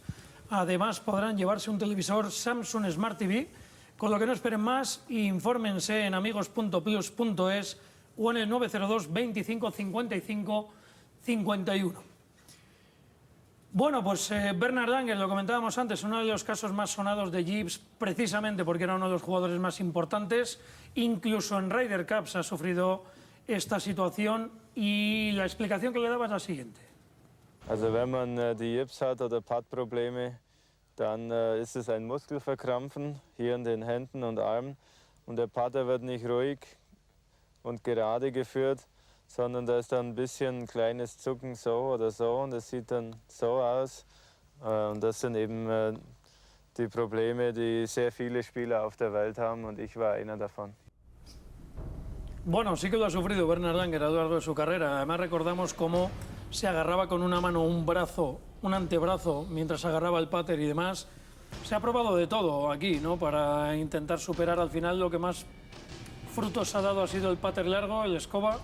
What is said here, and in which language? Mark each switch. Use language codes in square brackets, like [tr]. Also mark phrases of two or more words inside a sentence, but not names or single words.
[es] Además, podrán llevarse un televisor Samsung Smart TV, con lo que no esperen más, infórmense en amigos.plus.es o en el 902 25 55 51. Bueno, pues Bernard Langer, lo comentábamos antes, uno de los casos más sonados de Jeeps, precisamente porque era uno de los jugadores más importantes. Incluso en Ryder Cups ha sufrido esta situación y la explicación que le daba es la siguiente. [de] Also wenn man die Jips hat oder Padprobleme, dann ist es ein Muskelverkrampfen hier in den Händen und Armen und der Pader wird nicht ruhig und gerade geführt, sondern da ist dann ein bisschen ein kleines Zucken so oder so und es sieht dann so aus. Und das sind eben die Probleme, die sehr viele Spieler auf der Welt haben und ich war einer davon. [es] Bueno, sí que lo ha sufrido Bernard Langer a lo largo de su carrera. Además recordamos cómo se agarraba con una mano un brazo, un antebrazo, mientras agarraba el pater y demás. Se ha probado de todo aquí, ¿no? Para intentar superar al final lo que más frutos ha dado ha sido el pater largo, el escoba.